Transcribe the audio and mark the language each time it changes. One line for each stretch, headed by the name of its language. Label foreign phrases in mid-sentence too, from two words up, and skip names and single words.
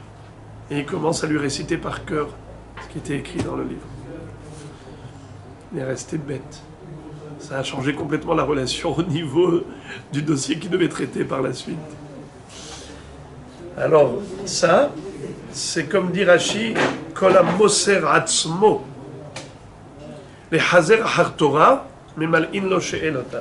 French: Et il commence à lui réciter par cœur ce qui était écrit dans le livre. Il est resté bête. Ça a changé complètement la relation au niveau du dossier qu'il devait traiter par la suite. Alors, ça, c'est comme dit Rashi,
Hebrew: כל המוסר עצמו לחזר אחר תורה, ממלאין לו שאלותיו.